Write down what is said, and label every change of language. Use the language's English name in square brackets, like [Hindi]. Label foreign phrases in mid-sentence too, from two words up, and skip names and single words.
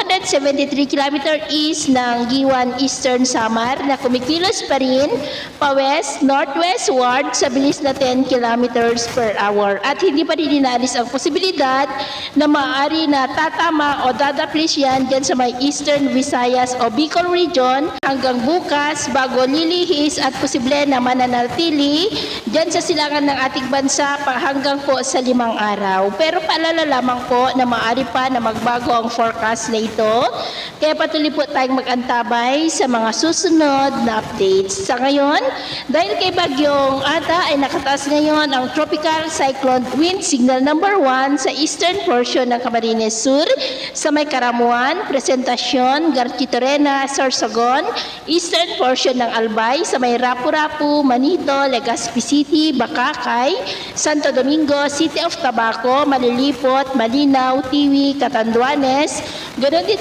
[Filipino] 273 km east ng Giwan Eastern Samar na kumikilos pa rin pa-west, northwestward sa bilis na 10 [English] kilometers per hour [Filipino] at hindi pa rin inaalis ang posibilidad na maaari na tatama o dadaplis yan dyan sa may Eastern Visayas o Bicol region hanggang bukas bago lilihis at posible na mananatili dyan sa silangan ng ating bansa hanggang po sa 5 araw. Pero paalala lamang po na maaari pa na magbago ang forecast na ito. Kaya patuloy po tayong mag-antabay sa mga susunod na updates. Sa ngayon, dahil kay Bagyong Ada ay nakataas ngayon ang [English] Tropical Cyclone Wind Signal [Filipino] number 1 sa [English] eastern portion [Filipino] ng Camarines Sur, sa may Karamuan, Presentacion, Garchitorena, Sorsogon, eastern portion ng Albay, sa may Rapu-Rapu, Manito, Legazpi City, Bacacay, Santo Domingo, City of Tabaco, Malilipot, Malinaw, Tiwi, Catanduanes, ganoon din